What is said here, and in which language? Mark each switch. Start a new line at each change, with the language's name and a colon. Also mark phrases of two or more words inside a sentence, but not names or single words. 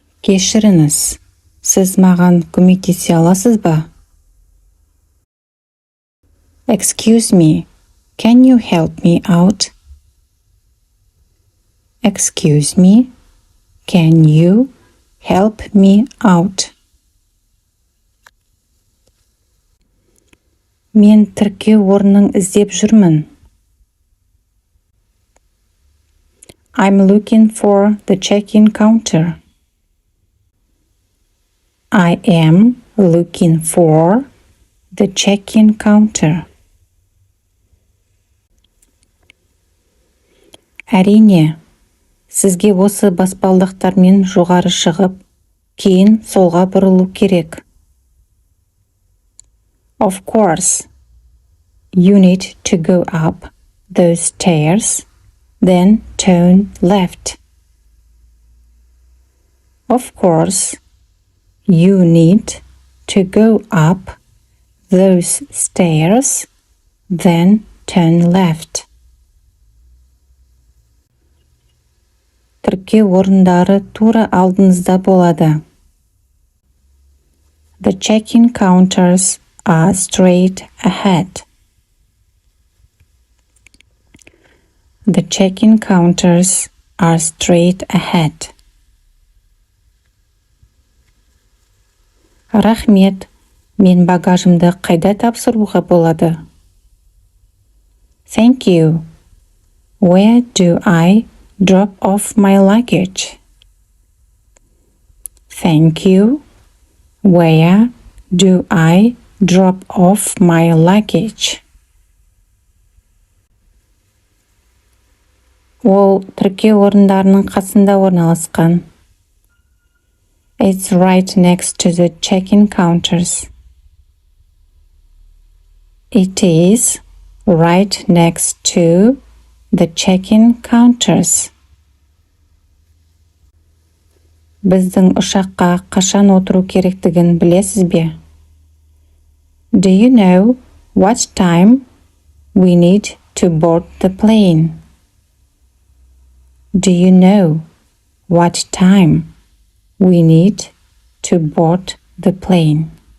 Kazakh: Кешіріңіз, сіз маған көмектесе аласыз ба?
English: Excuse me, can you help me out? Excuse me, can you help me out?
Kazakh: Мен тіркеу орнын іздеп жүрмін.
English: I'm looking for the check-in counter. I am looking for the check-in counter.
Kazakh: Әрине, сізге осы баспалдақтармен жоғары шығып, кейін солға бұрылу керек.
English: Of course, you need to go up those stairs, then turn left. Of course, you need to go up those stairs, then turn left.
Kazakh: Тіркеу орындары тура алдыңызда болады.
English: The check-in counters are straight ahead. The check-in counters are straight ahead.
Kazakh: Рахмет, мен багажымды қайда тапсыруға болады?
English: Thank you. Where do I drop off my luggage? Thank you. Where do I drop off my luggage?
Kazakh: Ол тіркеу орындарының қасында орналасқан.
English: It's right next to the check-in counters. It is right next to the check-in counters.
Kazakh: Біздің ұшаққа қашан отыру керектігін білесіз бе?
English: Do you know what time we need to board the plane? Do you know what time we need to board the plane?